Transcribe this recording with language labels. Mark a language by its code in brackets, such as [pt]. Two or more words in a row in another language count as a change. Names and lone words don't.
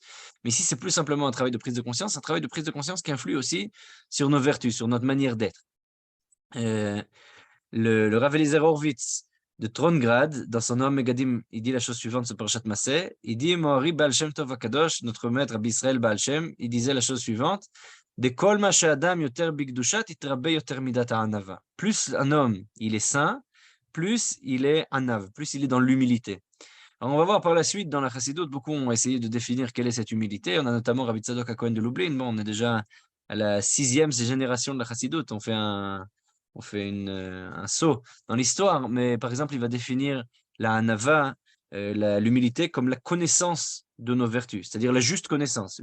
[fr] Mais ici, c'est plus simplement un travail de prise de conscience, un travail de prise de conscience qui influe aussi sur nos vertus, sur notre manière d'être. Le Rav Eliezer Horowitz de Trongrad, dans son Noam Megadim, il dit la chose suivante sur Parashat Maseh. Il dit Mohari Baal Shem Tov HaKadosh, notre maître Rabbi Israël Baal Shem, il disait la chose suivante [he] דע כל מה שהאדם יותר בקדושה יתרבה יותר מידת הענווה. [fr] Plus un homme, il est saint, plus il est anav, plus il est dans l'humilité. Alors on va voir par la suite dans la Chassidoute, beaucoup ont essayé de définir quelle est cette humilité. On a notamment Rabbi Tzadok HaKohen de Lublin. Bon, on est déjà à la 6e génération de la Chassidoute. On fait un saut dans l'histoire, mais par exemple, il va définir la anava, l'humilité, comme la connaissance de nos vertus, c'est-à-dire la juste connaissance.